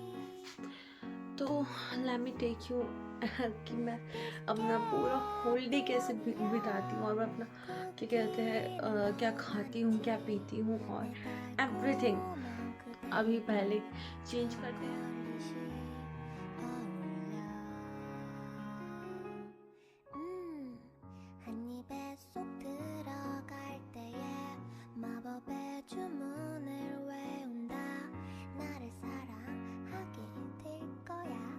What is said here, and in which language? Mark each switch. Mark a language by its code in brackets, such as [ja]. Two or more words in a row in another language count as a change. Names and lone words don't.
[hi] तो [en] let me take you [hi] कि मैं अपना पूरा [en] whole day [hi] कैसे बिताती हूँ और मैं अपना क्या कहते हैं क्या खाती हूँ, क्या पीती हूँ और एवरीथिंग। अभी पहले चेंज करते हैं। [ko] 한 입에 쏙 들어갈 때에 마법의 주문을 외운다. 나를 사랑하게 될 거야.